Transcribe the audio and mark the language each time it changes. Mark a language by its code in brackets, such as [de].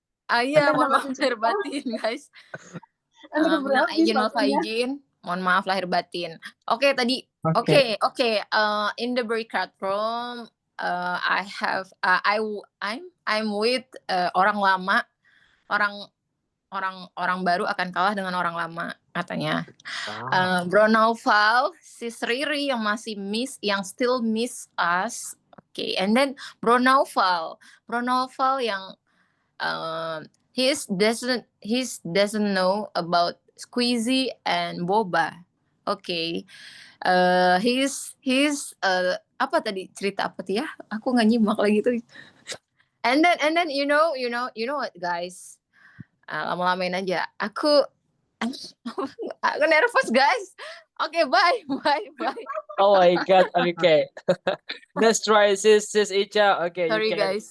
[id] Iya, mohon maaf lahir batin guys. Minal aidin wal faizin. Mohon maaf lahir batin. Oke, tadi. Oke. [en] In the breakout room, I'm with [id] orang lama. Orang baru akan kalah dengan orang lama katanya. [en] Wow. Bro Naufal, Sis Riri yang still miss us. Okay, and then Bro Naufal yang he doesn't know about Squeezy and Boba. Okay, he's [id] apa tadi cerita apa tuh ya? Aku nggak nyimak lagi tuh. [en] And then you know what guys? [id] Lama-lamain aja. Aku nervous guys. [en] Okay, bye. Oh my God. Okay. Let's try sis Icha. Okay, Sorry, you can guys.